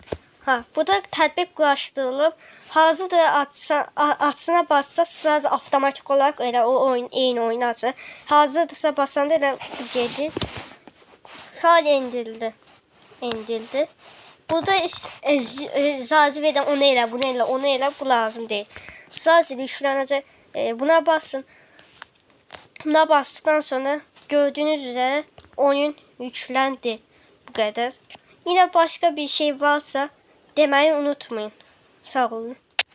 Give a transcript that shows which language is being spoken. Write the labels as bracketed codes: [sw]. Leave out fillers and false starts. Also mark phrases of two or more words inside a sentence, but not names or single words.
[az] Burada tətbiq quraşdırılıb. Hazırdır açsına bassasınız avtomatik olarak elə o oyun eyni oyunu açır. Hazırdırsa basanda elə gedir. Fail indirildi. Burada icazə verirəm onu elə, bunu elə, onu elə, bu lazım deyil. Sadəcə yüklənəcək. Buna basın. [tr] Buna bastıktan sonra gördüğünüz üzere oyun yüklendi. Bu kadar. Yine başka bir şey varsa demeyi unutmayın. Sağ olun.